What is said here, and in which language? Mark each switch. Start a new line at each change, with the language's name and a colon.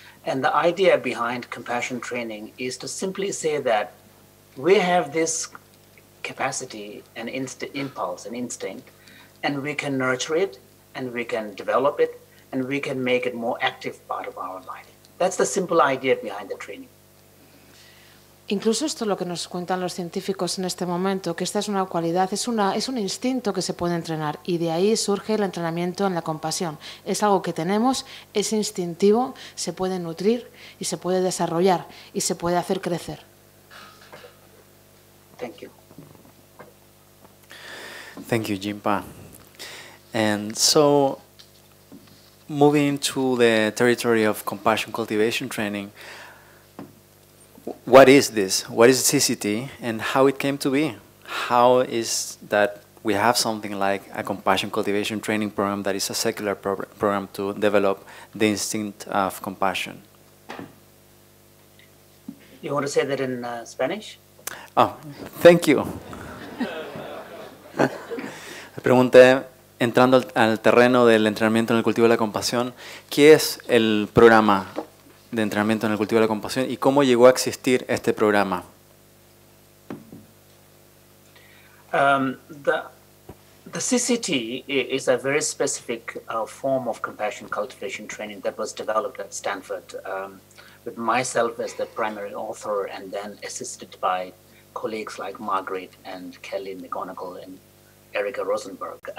English: And the idea behind compassion training is to simply say that we have this capacity and impulse and instinct, and we can nurture it, and we can develop it, and we can make it more active part of our life. That's the simple idea behind the training.
Spanish: Incluso esto es lo que nos cuentan los científicos en este momento, que esta es una cualidad, es un instinto que se puede entrenar, y de ahí surge el entrenamiento en la compasión. Es algo que tenemos, es instintivo, se puede nutrir y se puede desarrollar y se puede hacer crecer.
English: Thank you. Thank you, Jinpa. And so, moving to the territory of compassion cultivation training, what is this? What is CCT and how it came to be? How is that we have something like a compassion cultivation training program that is a secular program to develop the instinct of compassion? You want to say that in Spanish? Oh, thank you.
Spanish: Le pregunté, entrando al terreno del entrenamiento en el cultivo de la compasión, ¿qué es el programa de entrenamiento en el cultivo de la compasión y cómo llegó a existir este programa?
English: The CCT is a very specific form of compassion cultivation training that was developed at Stanford with myself as the primary author and then assisted by colleagues like Margaret and Kelly McGonigal and Erica Rosenberg.